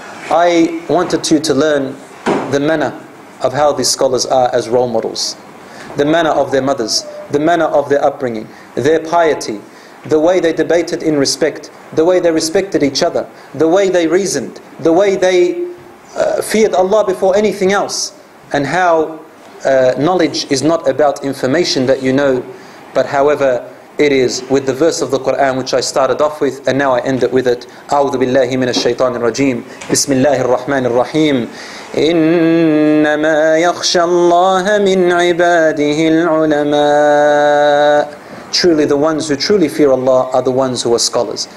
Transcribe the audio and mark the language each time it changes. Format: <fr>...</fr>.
<en>I wanted you to learn the manner of how these scholars are as role models, the manner of their mothers, the manner of their upbringing, their piety, the way they debated in respect, the way they respected each other, the way they reasoned, the way they feared Allah before anything else, and how knowledge is not about information that you know, but however it is with the verse of the Quran which I started off with, and now I end it with it.</en> <ar>A'udhu billahi minash shaitanir rajim. Bismillahir rahmanir rahim. إنما يخشى الله من عباده العلماء.</ar> <en>Truly the ones who truly fear Allah are the ones who are scholars.</en>